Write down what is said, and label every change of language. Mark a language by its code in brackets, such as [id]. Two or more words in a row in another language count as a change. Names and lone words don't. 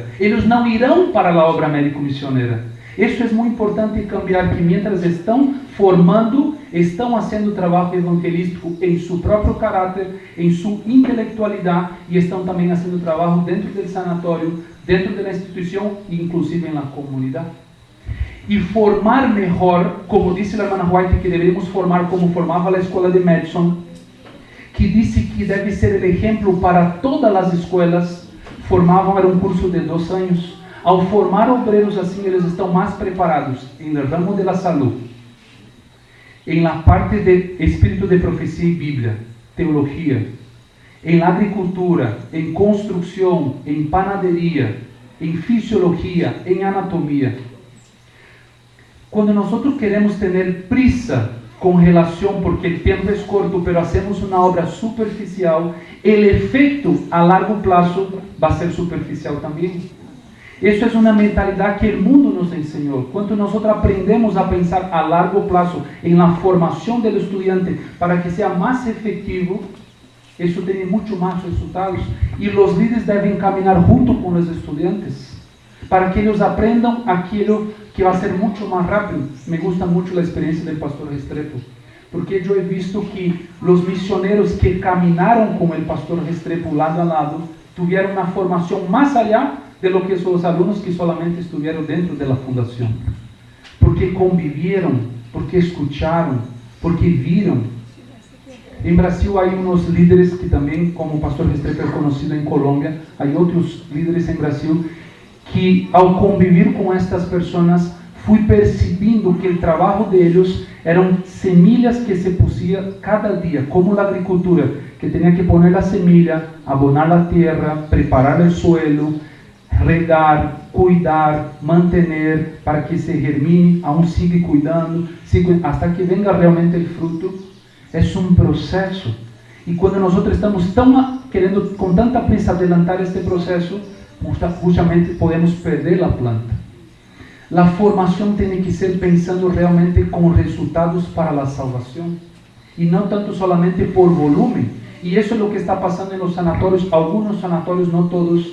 [es] Ellos no irán para la obra médico-misionera. Eso es muy importante cambiar, que mientras están formando, están haciendo trabajo evangelístico en su propio carácter, en su intelectualidad, y están también haciendo trabajo dentro del sanatorio, dentro de la institución, inclusive en la comunidad. Y formar mejor, como dice la hermana White, que deberíamos formar como formaba la escuela de Madison, que dice que debe ser el ejemplo para todas las escuelas. Formaban, era un curso de 2 años. [pt] Ao formar obreiros assim, eles estão mais preparados em [es] el ramo de la salud, [pt] em la parte de espírito de profecia e Bíblia, teologia, em [es] la agricultura, [pt] em construção, em panaderia, em fisiologia, em anatomia. Quando nós queremos ter prisa com relação, porque o tempo é curto, [es] pero hacemos [pt] uma obra superficial, o efeito a largo prazo vai ser superficial também. Isso é uma mentalidade que o mundo nos ensinou. Quando nós aprendemos a pensar a largo prazo em la formação do estudante para que seja mais efetivo, isso tem muito mais resultados. E os líderes devem caminhar junto com os estudantes para que eles aprendam aquilo que vai ser muito mais rápido. [es] Me gusta [pt] muito a experiência do pastor Restrepo, porque eu [es] he visto [pt] que os missioneros que caminaram com o pastor Restrepo lado a lado tiveram uma formação mais [es] allá de lo que [pt] os alunos que solamente estiveram dentro da fundação, [es] porque convivieron, porque escucharon, [pt] porque viram. Em Brasil há uns líderes que também, como o pastor Restrepo é conhecido em Colômbia, há outros líderes em Brasil que, ao conviver com estas pessoas, fui percebendo que o trabalho deles eram semilhas que se pusia cada dia, como a agricultura, que tinha que poner a semilla, abonar a terra, preparar o suelo, regar, cuidar, manter para que se germine, [es] aún sigue cuidando, hasta que venga realmente [pt] o fruto. É um processo. E quando nós estamos querendo com tanta [es] prisa adelantar [pt] este processo, justamente podemos perder a planta. A formação tem que ser pensando realmente com resultados para a salvação, e não tanto solamente por volume. E isso é o que está passando nos sanatórios, alguns sanatórios, não todos.